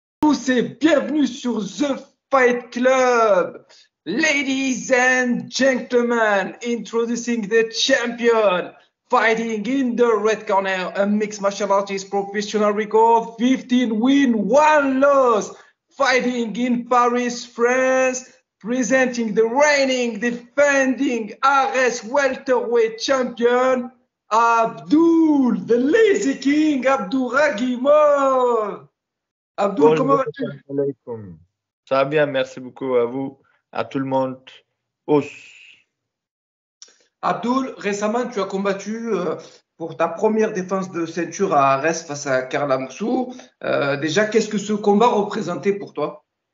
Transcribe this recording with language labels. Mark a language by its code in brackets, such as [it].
[fr] tous et bienvenue sur The Fight Club. [en] Ladies and gentlemen, introducing the champion, fighting in the red corner, a mixed martial artist professional record, 15 win, 1 loss, fighting in Paris, France, presenting the reigning, defending RS welterweight champion, Abdul, the Lazy King, Abdouragimov. [fr] Abdul, comment Bonjour, vas-tu? [ar] salam alaikum. [fr] Ça va bien, merci beaucoup à vous, à tout le monde. Os. Abdul, récemment, tu as combattu pour ta première défense de ceinture à Arès face à Karl Amoussou. Déjà, qu'est-ce que ce combat représentait pour toi?